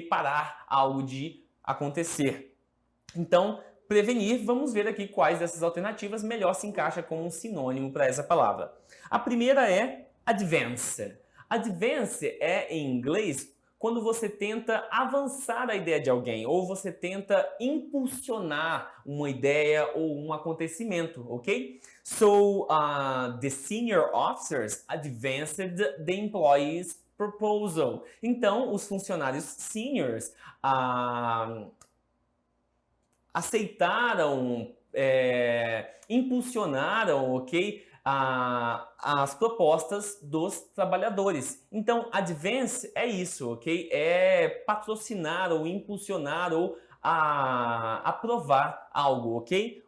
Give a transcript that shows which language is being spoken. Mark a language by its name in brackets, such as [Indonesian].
[Portuguese] Parar algo de acontecer. Então, prevenir, vamos ver aqui quais dessas alternativas melhor se encaixa como um sinônimo para essa palavra. A primeira é advance. Advance é, em inglês, quando você tenta avançar a ideia de alguém, ou você tenta impulsionar uma ideia ou um acontecimento, ok? [English] So, the senior officers advanced the employees' proposal. [Portuguese] Então, os funcionários seniors aceitaram, impulsionaram, ok? As propostas dos trabalhadores. Então, advance é isso, ok? É patrocinar ou impulsionar ou aprovar algo, ok?